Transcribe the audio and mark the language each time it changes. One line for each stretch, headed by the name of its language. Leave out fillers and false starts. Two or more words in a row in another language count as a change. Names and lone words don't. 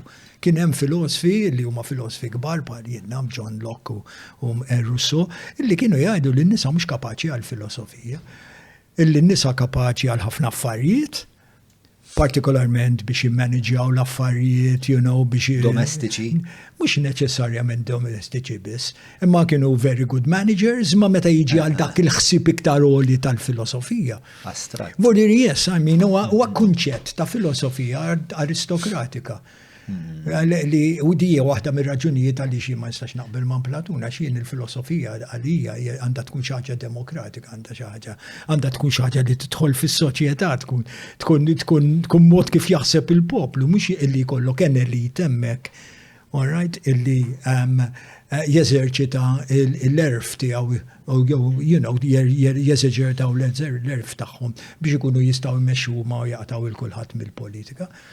Maltese: Kien hemm filosofi li huma filosofi kbar bħal Vietnam, John Locke u Rousseau, illi kienu jgħidu li n-nisa mhux kapaċi għall-filosofija, illi n-nisa kapaċi għal ħafna affarijiet, partikolarment biex jimmaneġjaw l-affarijiet, biex domestiċi. Mhux neċessarjament domestiċi biss, imma kienu
English: very good managers,
Maltese: imma meta jiġi għal dak il-ħsieb iktar għoli tal-filosofija. Astrat. Vordi huwa kunċett ta' filosofija aristokratika. U dija waħda mir-raġunijiet għalli xi ma nistax naqbel ma' Platun għax jien il-filosofija għalija għandha tkun xi ħaġa demokratika, għandha tkun xi ħaġa li tidħol fis-soċjetà, tkun mod kif jaħseb il-poplu, mhux illi jkollok elit hemmhekk,
English: all right,
Maltese: illi jeżerċita l-erf tiegħu jeżerċitaw l-erf tagħhom biex ikunu jistgħu jmexxu ma jaqtaw il-kulħadd mill-politika.